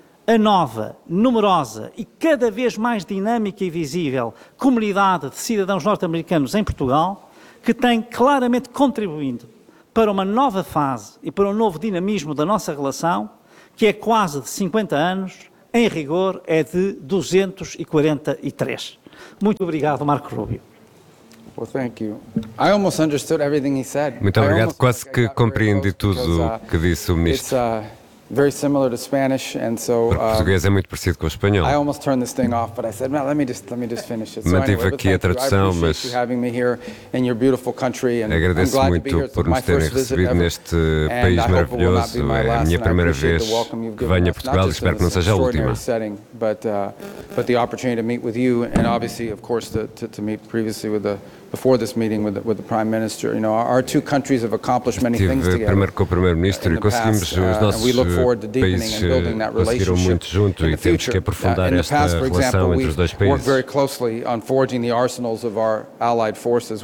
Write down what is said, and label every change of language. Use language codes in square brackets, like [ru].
[pt] a nova, numerosa e cada vez mais dinâmica e visível comunidade de cidadãos norte-americanos em Portugal que tem claramente contribuído para uma nova fase e para um novo dinamismo da nossa relação que é quase de 50 anos, em rigor é de 243. Muito obrigado, Marco Rubio. [en] Well, thank you. I almost understood everything he said. [pt] Muito obrigado. Quase que compreendi tudo o que disse o ministro. [en] Very similar to Spanish, and so, [pt] português é muito parecido com o espanhol. [en] I almost turned this thing off, but I said, well, let me just finish it. [pt] Mantive aqui a tradução, mas agradeço muito por nos terem recebido neste país maravilhoso. É a minha primeira vez que venho a Portugal e espero que não seja a última. [en] But the opportunity to meet with you, and obviously, of course, to meet previously with the before this meeting with the Prime Minister, you know, our two countries have accomplished many things together. [pt] Primeiro com o Primeiro-Ministro e conseguimos os nossos países conseguiram muito junto e temos que aprofundar esta relação entre os dois países. [en] Worked very closely on forging the arsenals of our allied forces.